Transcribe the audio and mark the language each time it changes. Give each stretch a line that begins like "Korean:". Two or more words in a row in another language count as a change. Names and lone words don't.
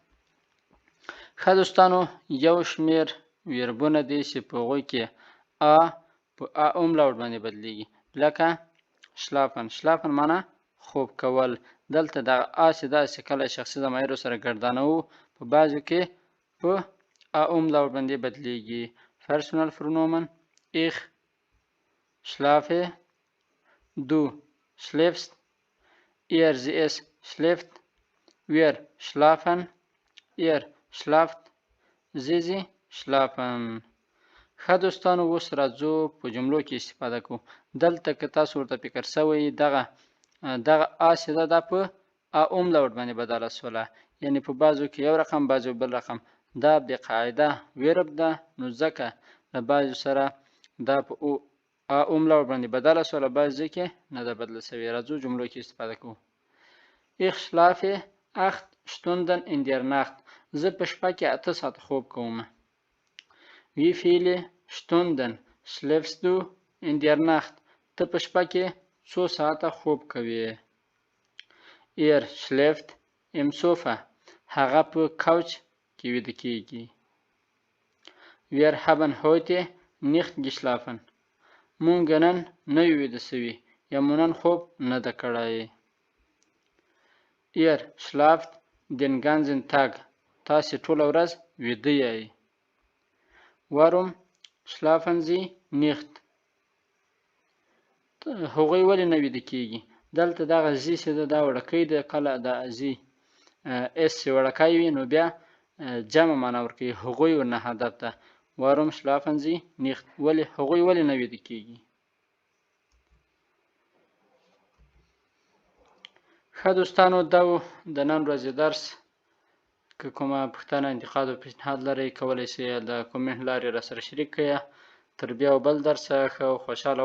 Pashto: ښه دوستانو یو شمېر ویربونه دي چې په هغوی کې ا په ا املاوټ باندې بدلیږي، لکه شلافن. شلافن معنا خوب کول. دلته دغه ا چې داسې کله شخصي ضمایرو سره ګردانوو په بعضو کې په ا املاوټ باندې بدلیږي.
German: Personal Pronomen ich schlafe، du schläfst، sie es schläft، wir schlafen، schlaft، sie schlafen.
Pashto: ښه دوستانو اوس راځو په جملو کې استفاده کوو. دلته که تاسو ورته فکر سوی دغه ا چې ده دا په ا املاوټ باندې بدله شوله، یعنې په بعضو کې یو رقم بعضو بل رقم. دا بقاعده ویرب ده، نو ځکه له بعضو سره دا په ا املاوټ باندې بدله شوله، بعضو کې نه ده بدله شوې. راځو جملو کې استفاده کوو.
German: ich schlafe 8 Stunden in der Nacht،
Pashto: زه په شپه کې 8 ساعته خوب کوم.
German: wie viele Stunden schläfst du in der Nacht،
Pashto: ته په شپه کې څو ساعته خوب کوي.
German: schläft im Sofa،
Pashto: هغه په کوچ کې ویده کېږي.
German: wir haben heute nicht geschlafen،
Pashto: مونږ نن نه یو ویده سوي، یا مونږ نن خوب نه ده کړی.
German: schlaft den ganzen Tag،
Pashto: تاسې ټوله ورځ ویده یئ.
German: warum schlafen Sie nicht،
Pashto: هغوی ولې نه ویده کېږي. دلته دغه زی چې ده دا وړکی ده، کله د زی اس چې وړکی وي نو بیا جمع معنا ورکوي، هغوی ورنه هدف ده.
German: warum schlafen Sie nicht،
Pashto: هغوی ولې نه ویده کېږي. ښه دوستانو دا و د نن ورځې درس. که کومه پوښتنه، انتقاد او پیشنهاد لرئ کولی شئ د کومنټ لارې راسره شریک کړئ. تر بیا بل درسه ښه او خوشحاله وخت.